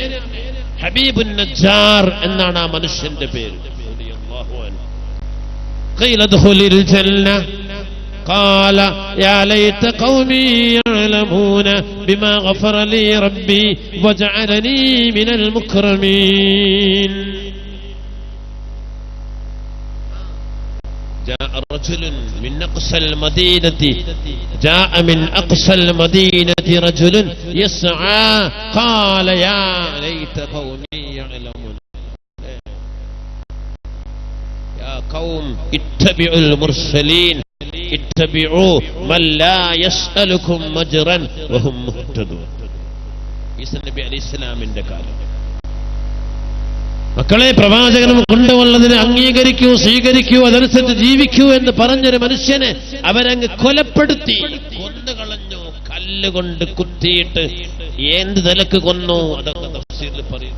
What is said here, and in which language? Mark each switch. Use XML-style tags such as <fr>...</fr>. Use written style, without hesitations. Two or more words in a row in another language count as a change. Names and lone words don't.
<ml>ഹബീബുൻ നജ്ജാർ എന്നാണ് ആ മനുഷ്യന്റെ പേര്.</ml> <ar>قيل ادخل الجنة قال يا ليت قومي يعلمون بما غفر لي ربي وجعلني من المكرمين. جاء رجل من أقصى المدينة جاء من أقصى المدينة رجل يسعى قال يا ليت قومي يعلمون يا قوم اتبعوا المرسلين اتبعوا من لا يسألكم مجرا وهم مهتدون.</ar> <ml>ഈസാ നബി</ml> <ar>عليه السلام</ar> <ml>കാലം. മക്കളെ, പ്രവാചകനും കൊണ്ടുവന്നതിനെ അംഗീകരിക്കൂ, സ്വീകരിക്കൂ, അതനുസരിച്ച് ജീവിക്കൂ എന്ന് പറഞ്ഞൊരു മനുഷ്യനെ അവരങ്ങ് കൊലപ്പെടുത്തി, കൊന്നുകളഞ്ഞു, കല്ലുകൊണ്ട് കുത്തിയിട്ട് എന്ത് നിലക്ക് കൊന്നു, അതൊക്കെ തഫ്സീറിൽ പറയുന്നു.</ml>